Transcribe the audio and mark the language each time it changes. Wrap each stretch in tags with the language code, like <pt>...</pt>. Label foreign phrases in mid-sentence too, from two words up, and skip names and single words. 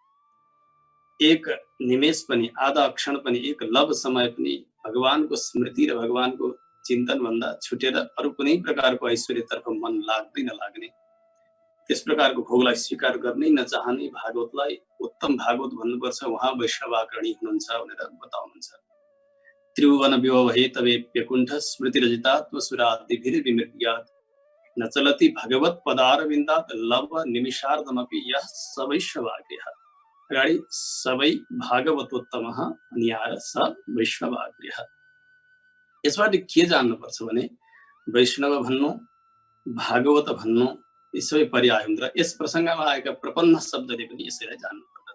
<ne>एक निमेष पनि, आधा क्षण पनि, एक लब समय पनि भगवानको स्मृति र भगवानको चिन्तन भन्दा छुटेर अरू कुनै प्रकारको ऐश्वर्यतर्फ मन लाग्दै नलाग्ने, त्यस प्रकारको भोगलाई स्वीकार गर्नै नचाहने भागवतलाई उत्तम भागवत भन्नुपर्छ, उहाँ वैष्णवाग्रणी हुनुहुन्छ भनेर बताउनुहुन्छ।</ne> <sa>त्रिभुवन विभवे तवेप्यकुण्ठ स्मृतिरजितात्मसुरादिभिर्विमृग्यात् न चलति भगवत पदारविन्दात् लव निमिषार्धमपि यः स वैष्णवाग्र्यः।</sa> <ne>अगाडि सबै भागवतोत्तमः अनि आएर</ne> <sa>स वैष्णवाग्र्यः।</sa> <ne>यसबाट के जान्नुपर्छ भने वैष्णव भन्नु, भागवत भन्नु यी सबै पर्याय हुन् र यस प्रसङ्गमा आएका प्रपन्न शब्दले पनि यसैलाई जान्नुपर्दछ।</ne>